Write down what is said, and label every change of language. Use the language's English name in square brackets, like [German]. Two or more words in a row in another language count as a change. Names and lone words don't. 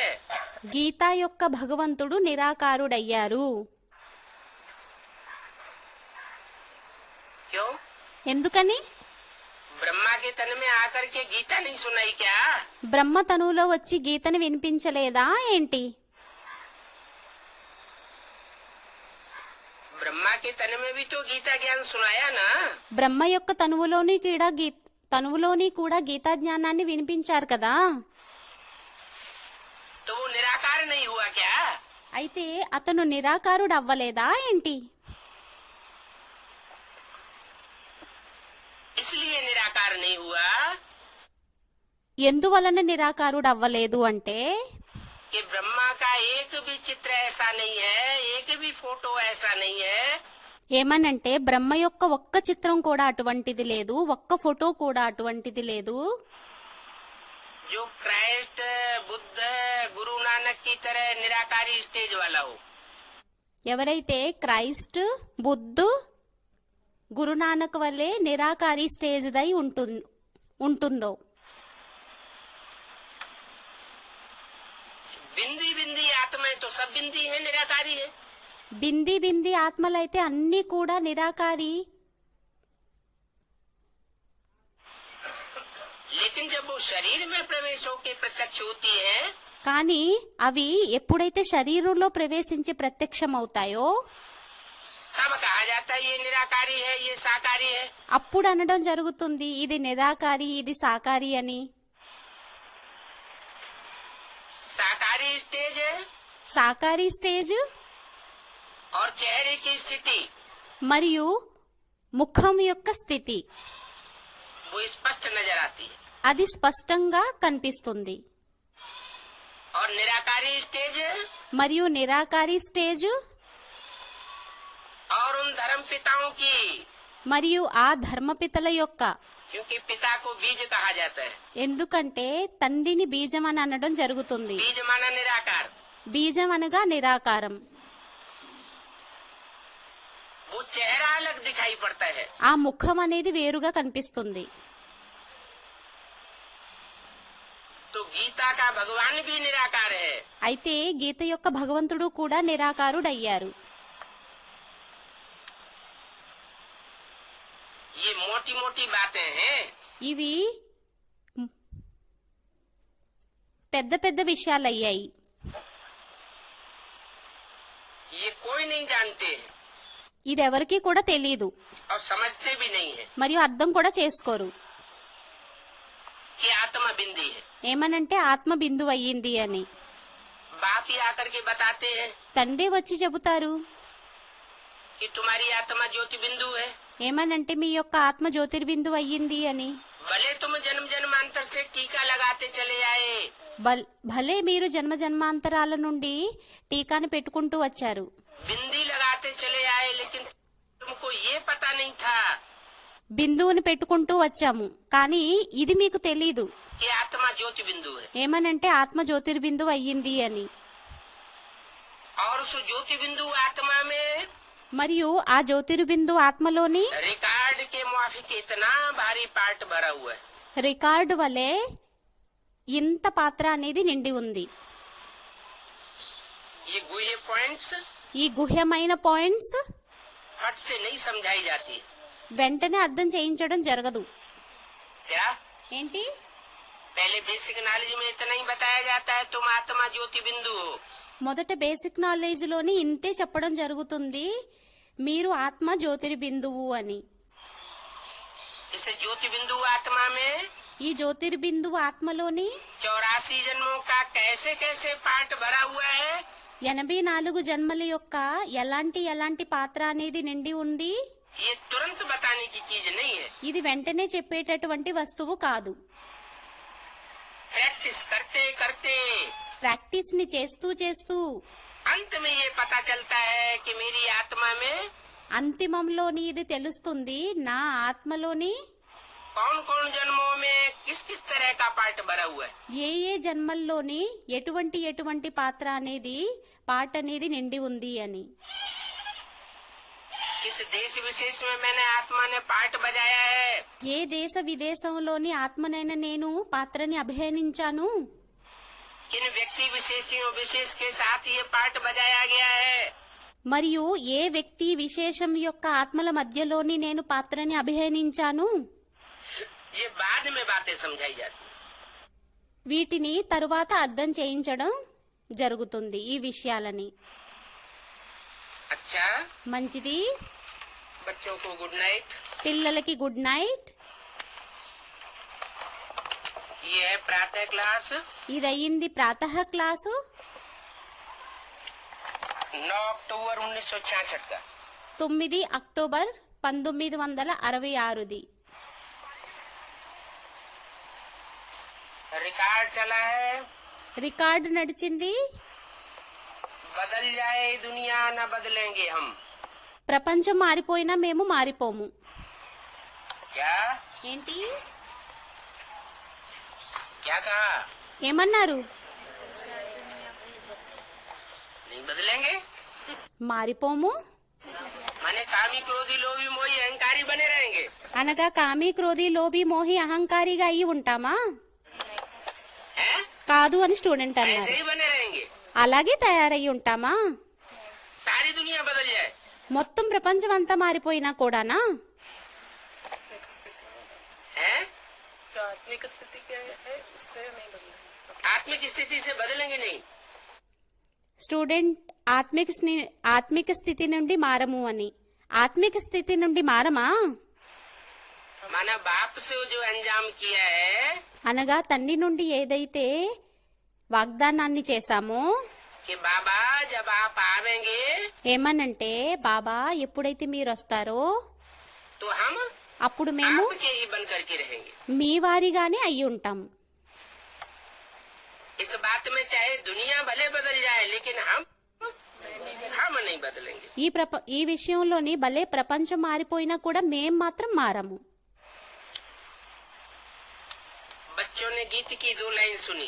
[Telugu] గీత యొక్క భగవంతుడు నిరాకారుడయ్యారు. [Hindi] क्यों? [Telugu] ఎందుకని? [Hindi] ब्रह्मा के तन में आकर के गीता नहीं सुनाई क्या? [Telugu] బ్రహ్మ తనువులో వచ్చి గీతను వినిపించలేదా ఏంటి? [Hindi] ब्रह्मा के तन में भी तो गीता ज्ञान सुनाया ना। [Telugu] బ్రహ్మ యొక్క తనువులోని కూడా గీతా జ్ఞానాన్ని వినిపించారు కదా. [Hindi] तो वो निराकार नहीं हुआ क्या? [Telugu] అయితే అతను నిరాకారుడు అవ్వలేదా ఏంటి? [Hindi] इसलिए निराकार नहीं हुआ [Telugu] ఎందువలన నిరాకారుడు అవ్వలేదు అంటే [Hindi] कि ब्रह्मा का एक भी चित्र ऐसा नहीं है, एक भी फोटो ऐसा नहीं है [Telugu] ఏమనంటే బ్రహ్మ యొక్క ఒక్క చిత్రం కూడా అటువంటిది లేదు, ఒక్క ఫోటో కూడా అటువంటిది లేదు. [Hindi] जो क्राइस्ट, बुद्ध, गुरु नानक की तरह निराकारी स्टेज वाला हो। [Telugu] ఎవరైతే క్రైస్ట్, బుద్ధు, గురునానక్ వల్లే నిరాకారి స్టేజ్ దై ఉంటుందో, [Hindi] बिंदी बिंदी आत्माएं तो सब बिंदी है, निराकारी है। [Telugu] బింది బింది ఆత్మలైతే అన్నీ కూడా నిరాకారి. [Hindi] लेकिन जब वो शरीर में प्रवेश होके प्रत्यक्ष होती है, [Telugu] కానీ అవి ఎప్పుడైతే శరీరంలో ప్రవేశించి ప్రత్యక్షమవుతాయో [Hindi] तब कहा जाता है ये निराकारी है, ये साकारी है। [Telugu] అప్పుడు అనడం జరుగుతుంది ఇది నిరాకారి, ఇది సాకారి అని. [Hindi] साकारी स्टेज है [Telugu] సాకారి స్టేజ్ [Hindi] और चेहरे की स्थिति [Telugu] మరియు ముఖం యొక్క స్థితి [Hindi] वो स्पष्ट नजर आती है। [Telugu] అది స్పష్టంగా కనిపిస్తుంది. [Hindi] और निराकारी स्टेज [Telugu] మరియు నిరాకారి స్టేజ్ [Hindi] और उन धर्म पिताओं की, [Telugu] మరియు ఆ ధర్మపితల యొక్క, [Hindi] क्योंकि पिता को बीज कहा जाता है। [Telugu] ఎందుకంటే తండ్రిని బీజం అని అనడం జరుగుతుంది. [Hindi] बीज माना निराकार, [Telugu] బీజం అనగా నిరాకారం. [Hindi] वो चेहरा अलग दिखाई पड़ता है। [Telugu] ఆ ముఖం అనేది వేరుగా కనిపిస్తుంది. [Hindi] तो गीता का भगवान भी निराकार है। [Telugu] అయితే గీత యొక్క భగవంతుడు కూడా నిరాకారుడయ్యారు. [Hindi] ये मोटी मोटी बातें हैं, [Telugu] ఇవి పెద్ద పెద్ద విషయాలయ్యాయి. [Hindi] ये कोई नहीं जानते [Telugu] ఇది ఎవరికీ కూడా తెలియదు [Hindi] और समझते भी नहीं है [Telugu] మరియు అర్థం కూడా చేసుకోరు. [Hindi] कि आत्मा बिंदी है। [Telugu] ఏమనంటే ఆత్మ బిందువు అయ్యింది అని. [Hindi] बाप ही आकर के बताते हैं [Telugu] తండ్రి వచ్చి చెబుతారు [Hindi] कि तुम्हारी आत्मा ज्योति बिंदु है। [Telugu] ఏమనంటే మీ యొక్క ఆత్మ జ్యోతిర్బిందువు అయ్యింది అని. [Hindi] भले तुम जन्म जन्मांतर से टीका लगाते चले आए, [Telugu] భలే మీరు జన్మ జన్మాంతరాల నుండి టీకాని పెట్టుకుంటూ వచ్చారు, [Hindi] बिंदी लगाते चले आए, लेकिन तुमको ये पता नहीं था [Telugu] బిందువుని పెట్టుకుంటూ వచ్చాము, కానీ ఇది మీకు తెలీదు [Hindi] कि आत्मा ज्योति बिंदु है। [Telugu] ఏమనంటే ఆత్మ జ్యోతిర్బిందువు అయ్యింది అని. [Hindi] और उस ज्योति बिंदु आत्मा में [Telugu] మరియు ఆ జ్యోతిర్బిందువు ఆత్మలోని [Hindi] रिकॉर्ड के मुआफिक इतना भारी पार्ट भरा हुआ है। [Telugu] రికార్డు వలె ఇంత పాత్ర అనేది నిండి ఉంది. [Hindi] ये गुह्य पॉइंट्स [Telugu] ఈ గుహ్యమైన పాయింట్స్ [Hindi] फट से नहीं समझाई जाती। [Telugu] వెంటనే అర్థం చేయించడం జరగదు. [Hindi] क्या [Telugu] ఏంటి? [Hindi] पहले [English] basic knowledge [Hindi] में इतना ही बताया जाता है तुम आत्मा ज्योति बिंदु हो। [Telugu] మొదట [English] basic knowledge [Telugu] లోని ఇంతే చెప్పడం జరుగుతుంది, మీరు ఆత్మ జ్యోతిర్బిందువు అని. [Hindi] इस ज्योति बिंदु आत्मा में [Telugu] ఈ జ్యోతిర్బిందువు ఆత్మలోని [Hindi] 84 जन्मों का कैसे कैसे पार्ट भरा हुआ है, [Telugu] 84 జన్మల యొక్క ఎలాంటి ఎలాంటి పాత్ర అనేది నిండి ఉంది. [Hindi] ये तुरंत बताने की चीज नहीं है। [Telugu] ఇది వెంటనే చెప్పేటటువంటి వస్తువు కాదు. [Hindi] प्रैक्टिस करते करते [Telugu] ప్రాక్టీస్ ని చేస్తూ చేస్తూ [Hindi] अंत में ये पता चलता है कि मेरी आत्मा में [Telugu] అంతిమంలోని ఇది తెలుస్తుంది, నా ఆత్మలోని [Hindi] कौन कौन जन्मों में किस किस तरह का पार्ट भरा हुआ है। [Telugu] ఏ ఏ జన్మల్లోని ఎటువంటి ఎటువంటి పాత్ర అనేది పాట అనేది నిండి ఉంది అని. [Hindi] किस देश विशेष में मैंने आत्मा ने पार्ट बजाया है, [Telugu] ఏ దేశ విదేశంలోని ఆత్మనైనా నేను పాత్రని అభినయించాను, [Hindi] किन व्यक्ति विशेष के साथ ये पार्ट बजाया गया है। [Telugu] మరియు ఏ వ్యక్తి విశేషం యొక్క ఆత్మల మధ్యలోని నేను పాత్రని అభినయించాను, [Hindi] ये बाद में बातें समझाई जाती। [Telugu] వీటిని తరువాత అర్థం చేయించడం జరుగుతుంది ఈ విషయాలని. [Hindi] अच्छा, [Telugu] మంచిది. [Hindi] बच्चों को [English] good night. [Telugu] పిల్లలకి [English] good night. [Hindi] ये है प्रातः क्लास [Telugu] ఇదయ్యింది ప్రాతః క్లాసు [Hindi] 9 अक्टूबर 1966 का। [Telugu] 9 అక్టోబర్ 1966ది. [Hindi] रिकॉर्ड चला है, [Telugu] రికార్డు నడిచింది. [Hindi] बदल जाए दुनिया न बदलेंगे हम। [Telugu] ప్రపంచం మారిపోయినా మేము మారిపోము. [Hindi] क्या [Telugu] ఏంటి? [Hindi] क्या कहा? [Telugu] ఏమన్నారు? [Hindi] नहीं बदलेंगे। [Telugu] మారిపోము [Hindi] माने कामी क्रोधी लोभी मोही अहंकारी बने रहेंगे। [Telugu] అనగా కామి క్రోధి లోభి మోహి అహంకారిగా అయి ఉంటామా? [Hindi] हैं? [Telugu] కాదు అని స్టూడెంట్ [Hindi] ऐसे [Telugu] అన్నారు. [Hindi] ही बने रहेंगे। [Telugu] అలాగే తయారయ్యి ఉంటామా? [Hindi] सारी दुनिया बदल जाए, [Telugu] మొత్తం ప్రపంచం అంతా మారిపోయినా కూడానా? [Hindi] हैं? जो आत्मिक स्थिति क्या है उससे नहीं बदलेंगे। आत्मिक स्थिति से बदलेंगे नहीं। [Telugu] స్టూడెంట్ ఆత్మిక స్థితి నుండి మారము అని. ఆత్మిక స్థితి నుండి మారమా? [Hindi] माना बाप से जो अंजाम किया है [Telugu] అనగా తండ్రి నుండి ఏదైతే వాగ్దానాన్ని చేశామో, [Hindi] कि बाबा जब आप आवेंगे [Telugu] ఏమనంటే బాబా ఎప్పుడైతే మీరు వస్తారో [Hindi] तो हम [Telugu] అప్పుడు మేము [Hindi] आपके ही बन करके रहेंगे। [Telugu] మీ వారిగానే అయి ఉంటాం. [Hindi] इस बात में चाहे दुनिया भले बदल जाए लेकिन हम नहीं बदलेंगे। [Telugu] ఈ విషయంలోని భలే ప్రపంచం మారిపోయినా కూడా మేం మాత్రం మారము. [Hindi] बच्चों ने गीत की 2 लाइन सुनी।